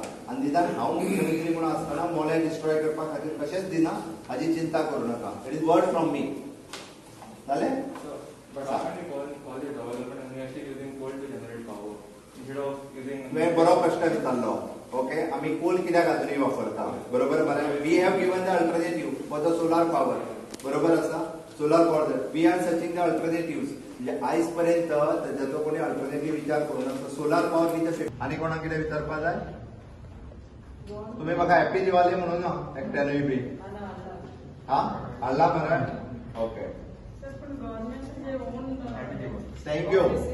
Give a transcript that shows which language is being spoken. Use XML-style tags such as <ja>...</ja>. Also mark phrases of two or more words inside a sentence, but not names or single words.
<kok>आनी निदान हांव मुख्यमंत्री म्हणून आसतना मोले डिस्ट्रॉय करपा खातीर कशेंच दिना हाची चिंता करूं नाका.</kok> <en>It is word from me.</en> <kok>जालें? तुवें बरो प्रश्न विचारलो. ओके, आमी कोल कित्याक अजुनूय वापरता बरोबर मरे?</kok> <en>We have given the alternative for the solar power.</en> <kok>बरोबर आसा?</kok> <en>Solar power we are searching the alternative.</en> <kok>म्हणजे आयज पर्यंत तेजो कोणी अल्टरनेटिव्ह विचार करूं ना.</kok> <en>solar power</en> <kok>कितें आनी कोणाक कितें विचारपा जाय? तुमी म्हाका</kok> <en>happy Diwali</en> <kok>म्हणून ना एकट्यानूय बी. हा हाडला मरे?</kok> <en>OK, thank you.</en>